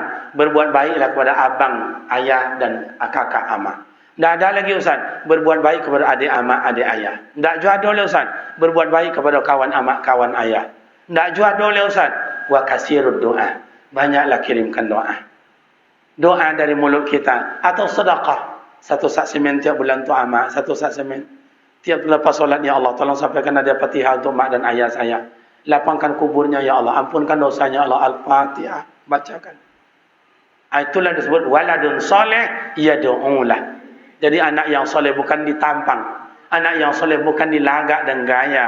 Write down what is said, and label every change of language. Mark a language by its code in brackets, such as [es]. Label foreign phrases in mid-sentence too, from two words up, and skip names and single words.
[id] Berbuat baiklah kepada abang, ayah dan kakak amak. Tak ada lagi, Ustaz. Berbuat baik kepada adik amak, adik ayah. Tak juga ada oleh, Ustaz. Berbuat baik kepada kawan amak, kawan ayah. Tak juga ada oleh, Ustaz. [ar] Wa kasirud doa. [id] Banyaklah kirimkan doa. Doa dari mulut kita. Atau sedekah. 1 sak semen tiap bulan tu amak. 1 sak semen. Tiap lepas solat, [ar] ya Allah, [id] tolong sampaikan hadiah Fatihah untuk mak dan ayah saya. Lapangkan kuburnya, [ar] ya Allah. [id] Ampunkan dosanya, Allah. Al-Fatihah. Bacakan. Itulah disebut [ar] waladun soleh yad'ulah. [id] Jadi anak yang soleh bukan ditampang. Anak yang soleh bukan dilagak dan gaya.